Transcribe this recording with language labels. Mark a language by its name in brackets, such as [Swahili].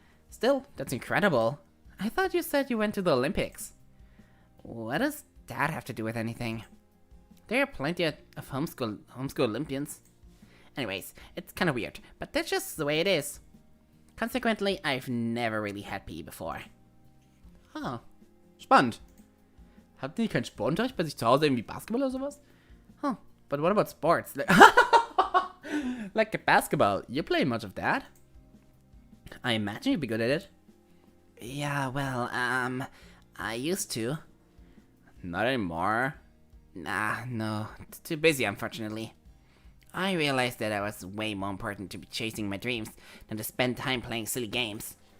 [English] Still, that's incredible. I thought you said you went to the Olympics. What does that have to do with anything? There are plenty of homeschool Olympians. Anyways, it's kind of weird, but that's just the way it is. Consequently, I've never really had PE before. [German] Ah, spannend. Habt ihr keinen Sportunterricht bei sich zu Hause, irgendwie Basketball oder sowas? [English] Huh, but what about sports? Like basketball, you play much of that? I imagine you'd be good at it. Yeah, well, I used to. Not anymore? Nah, no, too busy, unfortunately. I realized that I was way more important to be chasing my dreams than to spend time playing silly games.